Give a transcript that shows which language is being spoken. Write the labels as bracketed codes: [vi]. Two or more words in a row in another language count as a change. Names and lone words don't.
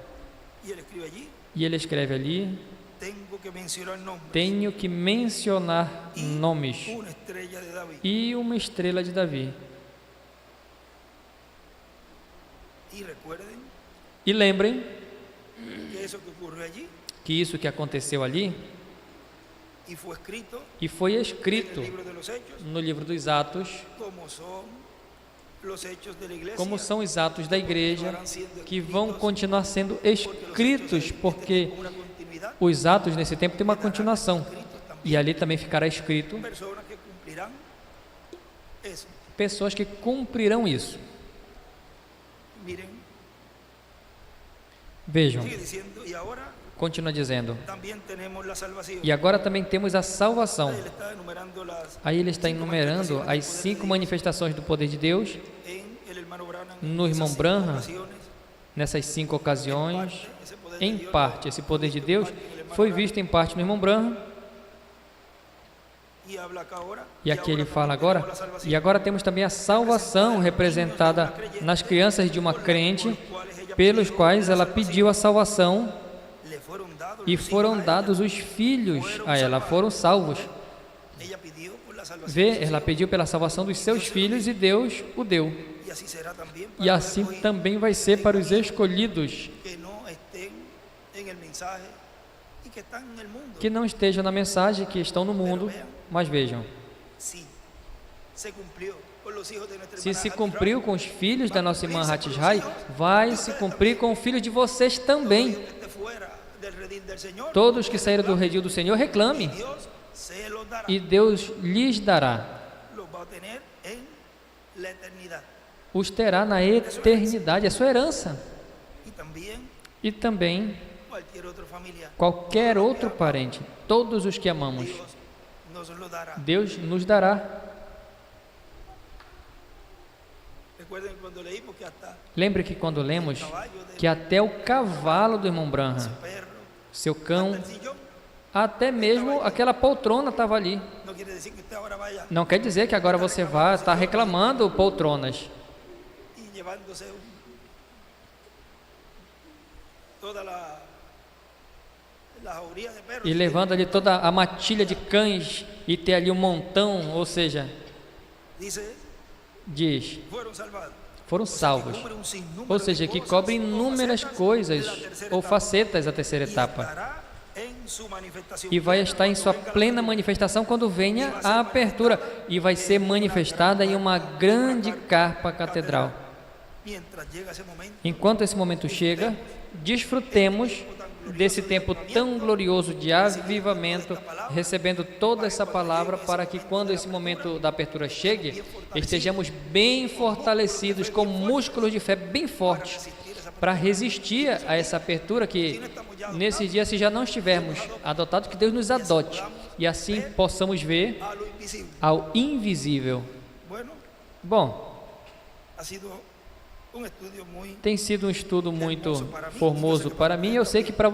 [pt] E ele escreve ali: tenho que mencionar nomes e uma estrela de Davi. E lembrem que isso que aconteceu ali [es] y fue escrito [pt] E foi [es] en [pt] escrito [es] el libro de los Hechos [pt] no livro dos Atos, [es] como son los hechos de la iglesia, [pt] como são os atos da igreja, que vão continuar sendo escritos, [es] porque una continuidad, [pt] os atos nesse tempo têm uma continuação. [es] escritos también [pt] E ali também ficará escrito [es] personas que cumplirán eso. [pt] pessoas que cumprirão isso. [es] Miren, [pt] Vejam, [es] sigue diciendo, y ahora [pt] continua dizendo. [es] también tenemos la salvación. [pt] E agora também temos a salvação. [es] Él está enumerando las [pt] Aí ele está enumerando as 5 manifestações do poder de Deus [es] en el hermano Branham, [pt] no [es] esas [pt] irmão [es] 5 [pt] Branham, [es] ocasiones, [pt] nessas 5 ocasiões. [es] ese poder de [pt] Em [es] Dios, [pt] parte, esse poder de Deus [es] en el hermano [pt] foi [es] Branham, [pt] visto em parte no irmão Branham. [es] y habla acá ahora, [pt] E aqui ele fala [es] también [pt] agora. [es] tenemos la salvación, [pt] E agora temos também a salvação representada nas crianças de uma crente, pelos quais ela pediu a salvação [es] le fueron dados [pt] e [es] los [pt] foram [es] hijos a ella. [pt] dados os filhos a ela, foram salvos. [es] Ella pidió por la salvación [pt] Vê, [es] de sus [pt] ela pediu pela salvação dos seus filhos e Deus o deu. [es] hijos, y así será también para [pt] E [es] los [pt] assim [es] escogidos [pt] também vai ser para os escolhidos [es] que no estén en el mensaje y que están en el mundo. [pt] que não estejam na mensagem, que estão no mundo, mas vejam. [es] Sí, se cumplió con los hijos de nuestra [pt] Se [es] hermana [pt] se [es] Hattie [pt] cumpriu [es] Brown. [pt] com os filhos da nossa irmã Hatishai, vai se cumprir com o filho de vocês também. [es] Todo el que esté fuera del redil del Señor, [pt] Todos que saíram do redil do Senhor, reclame, [es] Dios se los dará, [pt] e Deus lhes dará. [es] los va a tener en la eternidad. [pt] Os terá na eternidade, é sua herança. [es] Y también [pt] E também [es] cualquier otro familiar, [pt] qualquer outro parente, todos os que amamos, [es] Dios nos lo dará. [pt] Deus nos dará. [es] Recuerden cuando leímos que hasta [pt] Lembre que quando lemos [es] caballo de [pt] que até o cavalo do irmão Branham, [es] perro, [pt] seu [es] hasta [pt] cão, [es] el sillón, [pt] até mesmo aquela poltrona estava ali. [es] no quiere decir que usted ahora vaya [pt] Não quer dizer que agora você vai estar reclamando poltronas [es] y llevándose toda la jauría de perros. [pt] e levando ali toda a matilha de cães e ter ali um montão, ou seja, [es] Dice, [pt] diz, [es] fueron salvados. [pt] foram salvos. [es] Cubre un sinnúmero [pt] Ou seja, [es] de [pt] que [es] cosas [pt] cobre o inúmeras [es] facetas [pt] coisas [es] de la tercera [pt] ou [es] etapa. [pt] facetas da terceira [es] Y [pt] etapa. [es] estará en su manifestación [pt] E vai [es] plena [pt] estar em [es] cuando [pt] sua [es] venga la [pt] plena [es] venida. [pt] manifestação quando venha a apertura. E vai ser manifestada em uma grande carpa catedral. [es] Mientras llega ese momento, [pt] Enquanto esse momento chega, desfrutemos desse tempo tão glorioso de avivamento, recebendo toda essa palavra, para que quando esse momento da apertura chegue, estejamos bem fortalecidos, com músculos de fé bem fortes, para resistir a essa apertura, que nesses dias, se já não estivermos adotados, que Deus nos adote, e assim possamos ver [es] a lo invisible. [pt] ao invisível. [es] Bueno, [pt] Bom, [es] ha sido un estudio muy [pt] tem sido um estudo muito formoso para mim, eu sei que para você